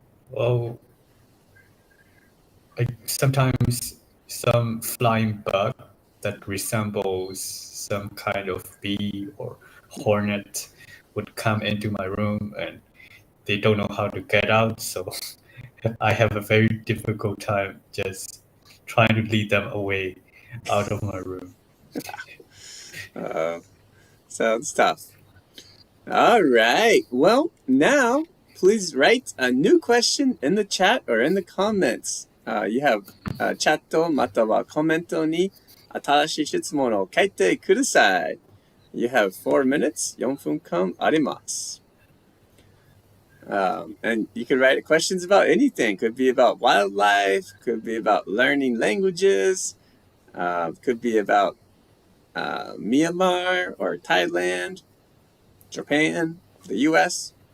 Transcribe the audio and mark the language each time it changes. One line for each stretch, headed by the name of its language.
English: Well, sometimes some flying bug that resembles some kind of bee or hornet would come into my room, and they don't know how to get out, so I have a very difficult time just trying to lead them away out of my room. Sounds tough. All right. Well, now please write a new question in the chat or in the comments. You have
Japanese: チャットまたはコメントに新しい質問を書いてください.
English: You have 4 minutes,
Japanese: 4分間あります.
English: And you can write questions about anything. Could be about wildlife, could be about learning languages, could be about Myanmar or Thailand, Japan, the US.